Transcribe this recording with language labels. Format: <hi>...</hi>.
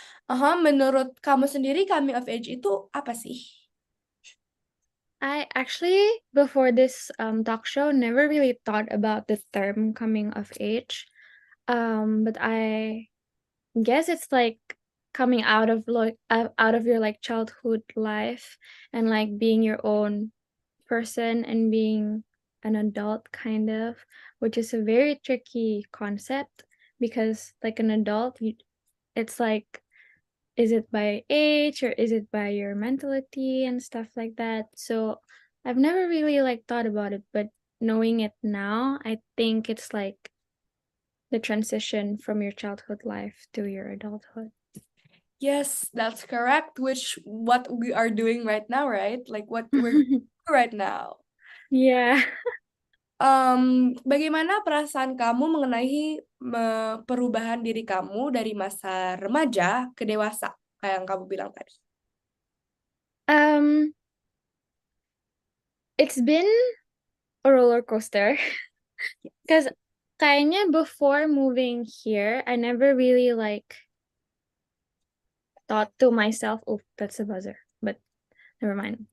<id>Menurut kamu sendiri coming of age itu apa sih?</id> <en>I actually, before this talk show, never really thought about the term coming of age. But I guess it's like coming out of your like childhood life and like being your own person and being an adult kind of, which is a very tricky concept because like an adult, it's like is it by age or is it by your mentality and stuff like that? So I've never really like thought about it, but knowing it now, I think it's like the transition from your childhood life to your adulthood. Yes, that's correct. Which what we are doing right now, right? Like what we're doing right now. Yeah.</en> <id>Bagaimana perasaan kamu mengenai perubahan diri kamu dari masa remaja ke dewasa, kayak yang kamu bilang tadi?</id> <en>Um, it's been a roller coaster because kayaknya before moving here, I never really like thought to myself, oh, that's a buzzer, but never mind.</en>